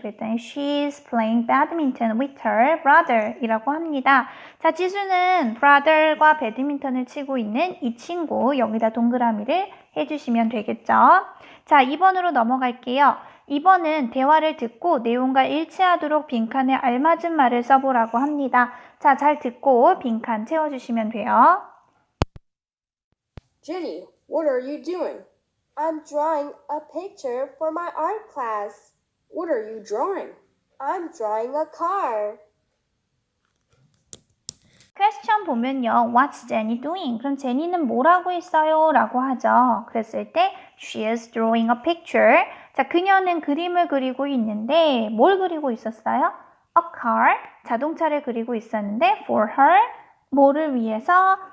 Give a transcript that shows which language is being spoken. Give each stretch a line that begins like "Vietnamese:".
Korean: 그랬더니
English: She's playing badminton with her brother
Korean: 이라고 합니다. 자, 지수는 brother과 배드민턴을 치고 있는 이 친구 여기다 동그라미를 해주시면 되겠죠. 자, 2번으로 넘어갈게요. 2번은 대화를 듣고 내용과 일치하도록 빈칸에 알맞은 말을 써보라고 합니다. 자, 잘 듣고 빈칸 채워주시면 돼요.
English: Jenny, what are you doing? I'm drawing a picture for my art class. What are you drawing? I'm drawing a car.
Korean: 퀘스천 보면요.
English: What's Jenny doing?
Korean: 그럼 제니는 뭘 하고 있어요? 라고 하죠. 그랬을 때
English: She is drawing a picture.
Korean: 자, 그녀는 그림을 그리고 있는데 뭘 그리고 있었어요?
English: A car,
Korean: 자동차를 그리고 있었는데
English: for her,
Korean: 뭐를 위해서?